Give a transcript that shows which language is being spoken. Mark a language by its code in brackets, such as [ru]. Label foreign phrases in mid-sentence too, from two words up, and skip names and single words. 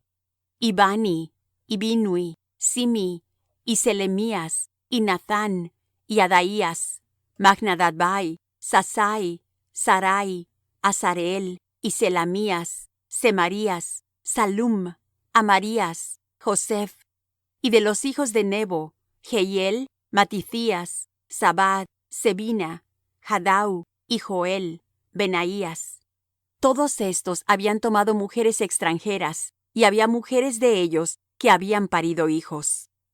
[es] Y Bani, y Binui, Simi, y Selemías, y Nathán, y Adaías, Magnadadbai, Sasai, Sarai, Azareel, y Selamías, Semarías, Salum, Amarías, Joseph. Y de los hijos de Nebo: Jehiel, Matithías, Zabad, Sebina, Hadau, y Joel, Benaías. Todos estos habían tomado mujeres extranjeras, y había mujeres de ellos que habían parido hijos.